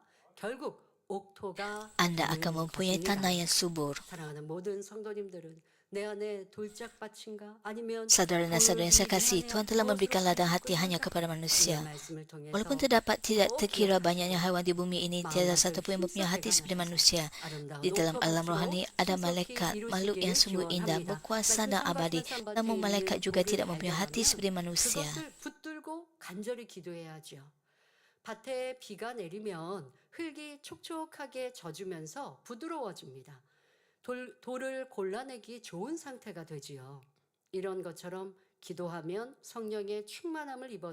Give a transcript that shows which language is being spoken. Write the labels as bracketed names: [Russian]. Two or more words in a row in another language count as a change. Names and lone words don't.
[Korean] 결국 옥토가 [Malay] Anda [Korean] 되는 [Malay] akan mempunyai tanah [Korean] 것입니다. [Malay] yang subur. [Korean] 사랑하는 모든 성도님들은 내 안에 돌짝밭인가 아니면 [Malay] Saudara dan saudara yang saya kasih, Tuhan telah memberikan ladang hati hanya kepada manusia. Walaupun terdapat tidak terkira banyaknya haiwan di bumi ini, tiada satu pun yang mempunyai hati seperti manusia. Di dalam alam rohani ada malaikat, makhluk yang sungguh indah, berkuasa dan abadi. Namun malaikat juga tidak mempunyai hati seperti manusia. [Korean] 그것을 붙들고 간절히 기도해야죠. 밭에 비가 내리면 흙이 촉촉하게 젖으면서 부드러워집니다. 돌을 골라내기 좋은 상태가 되지요. 이런 것처럼 기도하면 성령의 충만함을 입어